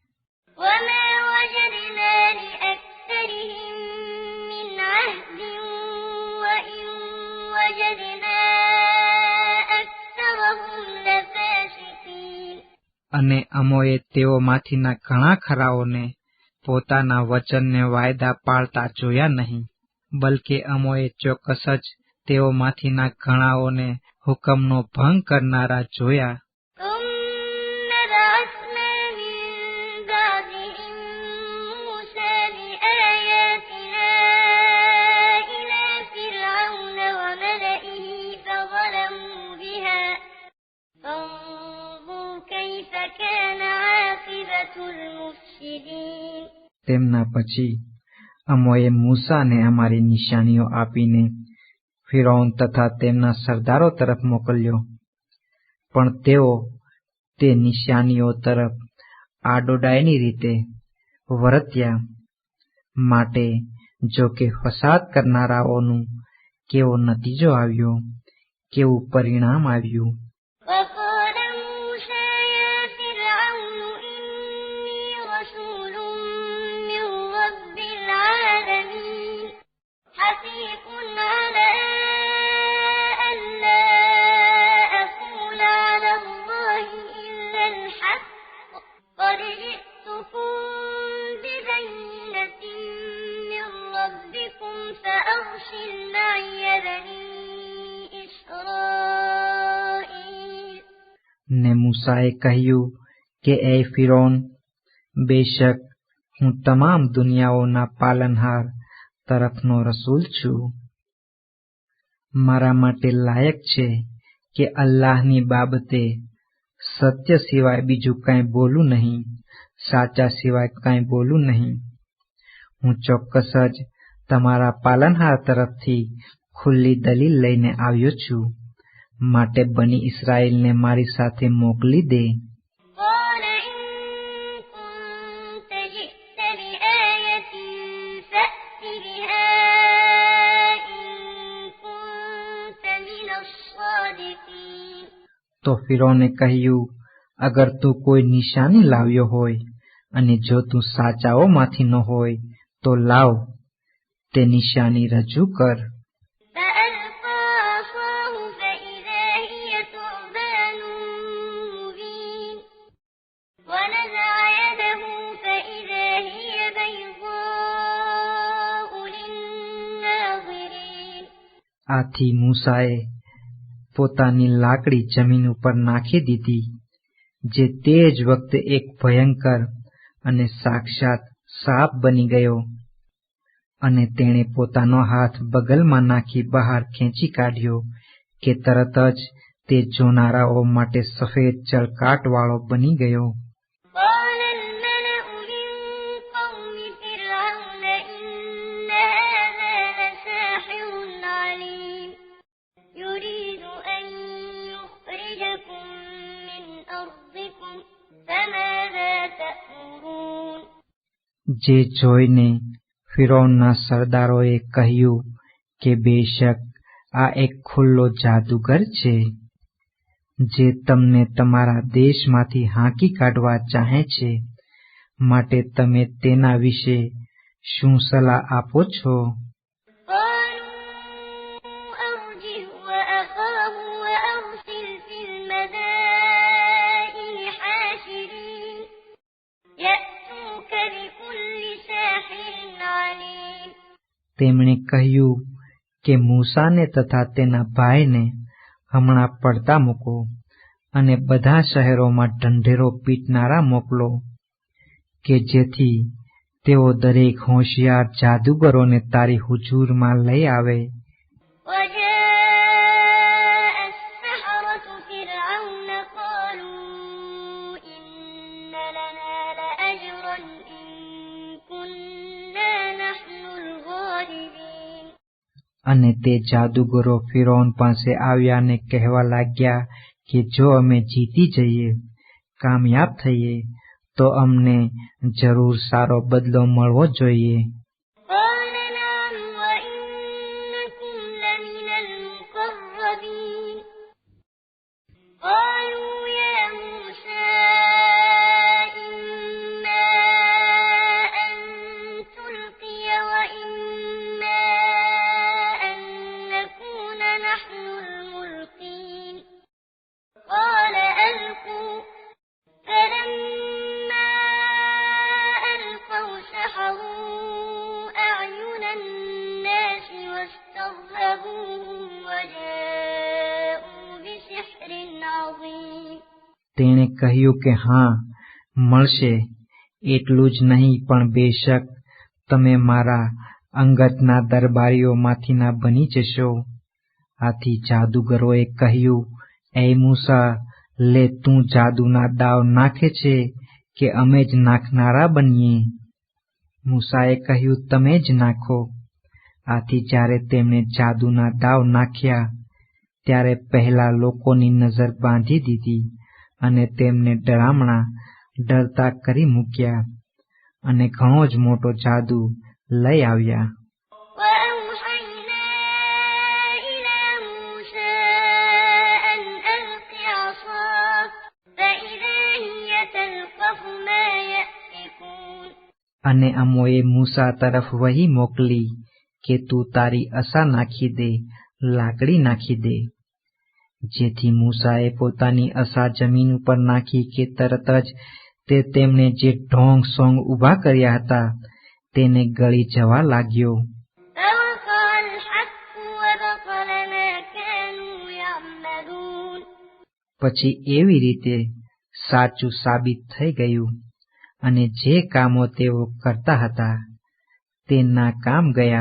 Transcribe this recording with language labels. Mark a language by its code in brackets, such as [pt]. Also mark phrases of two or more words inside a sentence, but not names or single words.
[gu] અને અમોએ તેઓમાંથીના ઘણા ખરાઓને પોતાના વચનને વાયદા પાળતા જોયા નહીં, બલકે અમોએ ચોક્કસ જ તેઓમાંથીના ઘણાઓને હુકમનો ભંગ કરનારા જોયા. [ar] ثم بعثنا من بعدهم موسى بآياتنا إلى فرعون وملئه فظلموا بها فانظر كيف كان عاقبة المفسدين. [gu] તેમના પછી અમોએ મૂસાને અમારી નિશાનીઓ આપીને ફિરૌન તથા તેમના સરદારો તરફ મોકલ્યો, પણ તેઓ તે નિશાનીઓ તરફ આડોડાઈની રીતે વર્ત્યા. માટે જો કે ફસાદ કરનારાઓનું કેવો નતીજો આવ્યો, કેવું પરિણામ આવ્યું. [ar] وقال موسى يا فرعون إني رسول من رب العالمين حقيق على ألا أقول على الله إلا الحق قد جئتكم ببينة من ربكم فأرسل معي بني إسرائيل. [gu] ને મૂસાએ કહ્યું કે એ ફિરૌન, બેશક હું તમામ દુનિયાઓના પાલનહાર તરફનો રસૂલ છું. મારા માટે લાયક છે કે અલ્લાહની બાબતે સત્ય સિવાય બીજું કંઈ બોલું નહીં, સાચા સિવાય કંઈ બોલું નહીં. હું ચોક્કસ જ તમારા પાલનહાર તરફથી ખુલ્લી દલીલ લઈને આવ્યો છું. માટે બની ઇસ્રાએલને મારી સાથે મોકલી દે. [ar] قال إن كنت جئت بآية فأت بها إن كنت من الصادقين. [gu] તો ફિરૌને કહ્યું, અગર તું કોઈ નિશાની લાવ્યો હોય અને જો તું સાચાઓમાંથી ન હોય તો લાવ, તે નિશાની રજૂ કર. [ar] فألقى عصاه فإذا هي ثعبان مبين ونزع يده فإذا هي بيضاء للناظرين. [gu] આથી મૂસાએ પોતાની લાકડી જમીન ઉપર નાખી દીધી, જે તે જ વખતે એક ભયંકર અને સાક્ષાત સાપ બની ગયો, અને તેણે પોતાનો હાથ બગલમાં નાખી બહાર ખેંચી કાઢ્યો કે તરત જ તે જોનારાઓ માટે સફેદ ચળકાટવાળો બની ગયો. [ar] قال الملأ من قوم فرعون إن هذا لساحر عليم يريد أن يخرجكم من أرضكم فماذا تأمرون. [gu] જે જોઈને ફિરૌનના સરદારોએ કહ્યું કે બેશક આ એક ખુલ્લો જાદુગર છે, જે તમને તમારા દેશમાંથી હાંકી કાઢવા ચાહે છે. માટે તમે તેના વિશે શું સલાહ આપો છો? [ar] قالوا أرجه وأخاه وأرسل في المدائن حاشرين يأتوك بكل ساحر عليم. [gu] તેમણે કહ્યું કે મૂસાને તથા તેના ભાઈને હમણાં પડતા મૂકો અને બધા શહેરોમાં ઢંઢેરો પીટનારા મોકલો, કે જેથી તેઓ દરેક હોશિયાર જાદુગરોને તારી હુજૂરમાં લઈ આવે. [ar] وجاء السحرة فرعون قالوا إن لنا لأجرا إن كنا نحن الغالبين. [gu] અને તે જાદુગરો ફિરૌન પાસે આવ્યા ને કહેવા લાગ્યા કે જો અમે જીતી જઈએ, કામયાબ થઈએ, તો અમને જરૂર સારો બદલો મળવો જોઈએ. [ar] قال نعم وإنكم لمن المقربين. قالوا يا موسى إما أن تلقي وإما أن نكون نحن الملقين. قال ألقوا. فلما ألقوا سحروا أعين الناس واسترهبوهم [gu] તેણે કહ્યું કે હા, મળશે. એટલું જ નહીં, પણ બેશક તમે મારા અંગતના દરબારીઓમાંથીના બની જશો. આથી જાદુગરોએ કહ્યું, એ મૂસા, લે, તું જાદુના દાવ નાખે છે કે અમે જ નાખનારા બનીએ? મૂસાએ કહ્યું, તમે જ નાખો. આથી જ્યારે તેમણે જાદુના દાવ નાખ્યા, ત્યારે પહેલા લોકોની નજર બાંધી દીધી અને તેમને ડરામણા ડરતા કરી મૂક્યા અને ઘણો જ મોટો જાદુ લઈ આવ્યા. [ar] وأوحينا إلى موسى أن ألق عصاك فإذا هي تلقف ما يأفكون. [gu] અને અમોએ મૂસા તરફ વહી મોકલી કે તું તારી અસા નાખી દે, લાકડી નાખી દે. જેથી મૂસાએ પોતાની અસા જમીન ઉપર નાખી કે તરત જ તે તેમણે જે ઢોંગ સોંગ ઊભા કર્યા હતા તેને ગળી જવા લાગ્યો. [ar] فوقع الحق وبطل ما كانوا يعملون. [gu] પછી એવી રીતે સાચું સાબિત થઈ ગયું અને જે કામો તેઓ કરતા હતા તે નાકામ ગયા.